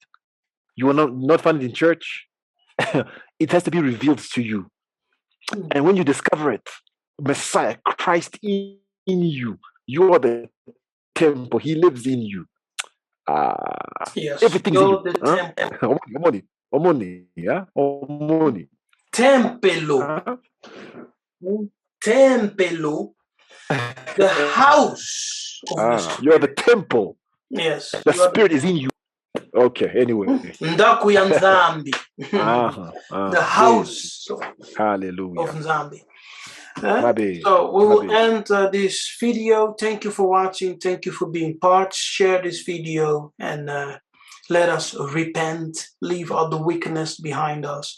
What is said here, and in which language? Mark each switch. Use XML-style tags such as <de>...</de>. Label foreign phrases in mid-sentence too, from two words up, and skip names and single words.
<en>You will not find it in church. It has to be revealed to you. And when you discover it, Messiah, Christ in you, you are the temple. He lives in you. Yes, everything's you're in the temple. Omoni.</en> <ln>Tempelo. Tempelo.</ln> <en>The house of the Spirit. You're the temple. Yes. The Spirit is in you. Okay, anyway.</en> <ln>Ndaku ya Nzambi.</ln> <en>The house Hallelujah. of Nzambi. So we will end this video. Thank you for watching. Thank you for being part. Share this video and let us repent, leave all the wickedness behind us.</en>